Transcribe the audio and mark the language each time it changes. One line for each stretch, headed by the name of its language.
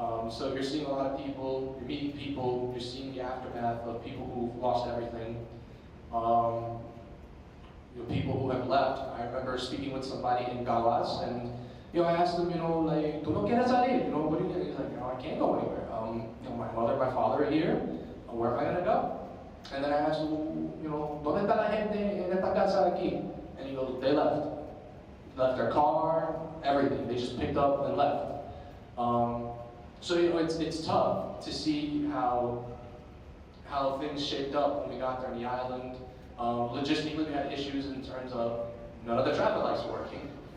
English: So you're seeing a lot of people, you're meeting people, you're seeing the aftermath of people who've lost everything, people who have left. I remember speaking with somebody in Galas, and I asked them, like,
Spanish: ¿tú no quieres salir?
English: What do you get? He's like, I can't go anywhere. My mother, my father are here. Where am I gonna go? And then I asked him,
Spanish: ¿dónde está la gente en esta casa aquí?
English: And he goes, they left. Left their car, everything. They just picked up and left. So it's tough to see how things shaped up when we got there on the island. Logistically, we had issues in terms of none of the traffic lights were working.